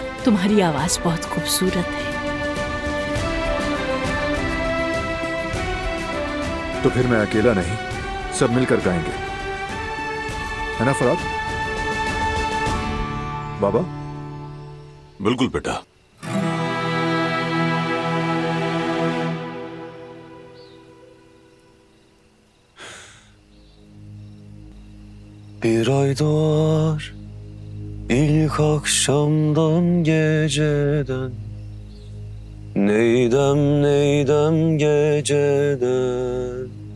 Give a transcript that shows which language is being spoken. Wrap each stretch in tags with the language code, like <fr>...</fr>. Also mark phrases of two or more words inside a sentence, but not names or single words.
<hi>तुम्हारी आवाज बहुत खूबसूरत है। तो फिर मैं अकेला नहीं, सब मिलकर गाएंगे, है ना फराद? बाबा? बिल्कुल बेटा।</hi> <tr>Bir ay doğar ilk akşamdan geceden, neydem geceden.</tr>